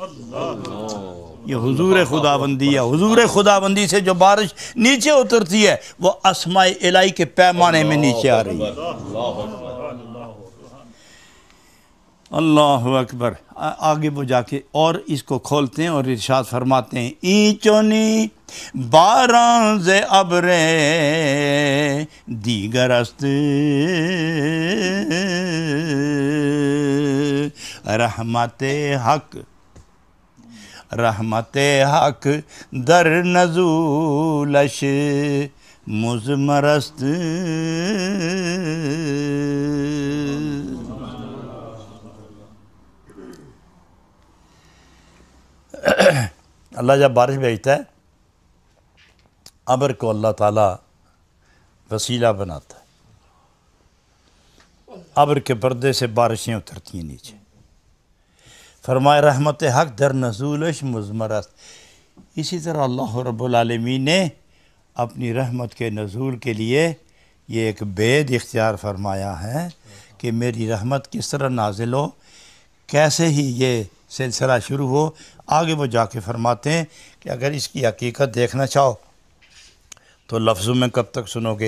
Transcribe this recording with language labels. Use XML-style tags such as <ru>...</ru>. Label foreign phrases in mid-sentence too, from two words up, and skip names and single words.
<ur>یہ حضور خداوندی ہے. حضور خداوندی سے جو بارش نیچے اترتی ہے وہ اسماء الہی کے پیمانے میں نیچے آ رہی ہے.</ur> <ar>اللہ اکبر.</ar> <ur>آگے وہ جا کے اور اس کو کھولتے ہیں اور ارشاد فرماتے ہیں</ur> <fa>اینچونی باراں ز ابر دیگر است رحمت حق، رحمت حق در نزولش مضمر است.</fa> <ur>اللہ جب بارش بھیجتا ہے ابر کو اللہ تعالیٰ وسیلہ بناتا ہے. ابر کے پردے سے بارشیں اترتی ہیں نیچے. فرمائے</ur> <fa>رحمت حق در نزولش مضمر است.</fa> <ur>اسی طرح اللہ رب العالمین نے اپنی رحمت کے نزول کے لیے یہ ایک بید اختیار فرمایا ہے کہ میری رحمت کس طرح نازل ہو، کیسے ہی یہ سلسلہ شروع ہو۔ آگے وہ جا کے فرماتے ہیں کہ اگر اس کی حقیقت دیکھنا چاہو تو لفظوں میں کب تک سنو گے؟</ur>